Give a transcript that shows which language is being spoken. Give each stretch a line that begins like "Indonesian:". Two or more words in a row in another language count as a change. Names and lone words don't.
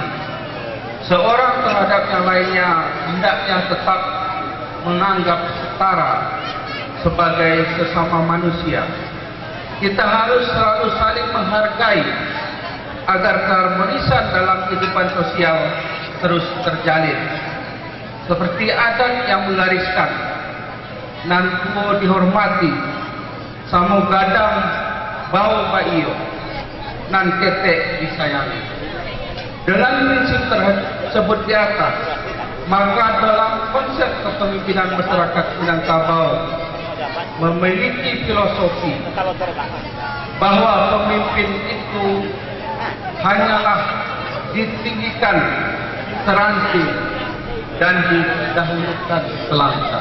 Indonesian: Seorang terhadap yang lainnya hendaknya tetap menganggap setara sebagai sesama manusia. Kita harus selalu saling menghargai agar keharmonisan dalam kehidupan sosial terus terjalin. Seperti adat yang menggariskan nantuo dihormati,
Minangkabau: samo gadang bau baiyo, nan ketek disayangi.
Indonesian: Dengan prinsip tersebut di atas, maka dalam konsep kepemimpinan masyarakat Minangkabau memiliki filosofi bahwa pemimpin itu hanyalah ditinggikan seranting dan didahulukan selangkah.